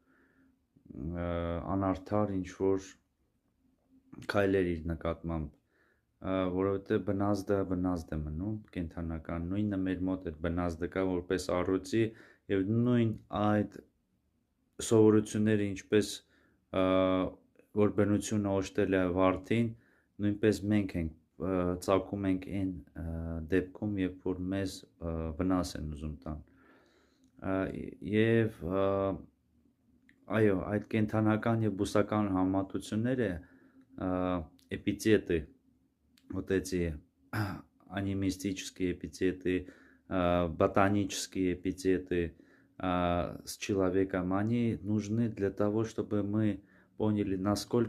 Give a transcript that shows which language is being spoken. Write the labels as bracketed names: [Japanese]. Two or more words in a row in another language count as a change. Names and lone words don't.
[Armenian] անարդար ինչ որ քայլեր իր նկատմամբ, որովհետև բնազդը մնում կենթանական, նույնը մեր մոտ է բնազդը կա որպես առյուծի եւ նույն այդ սովորությունները ինչպես որ բնությունը օժտել է վարդին, նույնպես մենք ենք ծագում ենք այն դեպքում, երբ որ մեզ վնաս են ուզում տան։ Եվ այո, այդ կենթանական եւ բուսական համատությունները [Russian] эпитеты, вот эти анимистические эпитеты, ботанические эпитеты с человеком, они нужны для того, чтобы мы поняли, насколько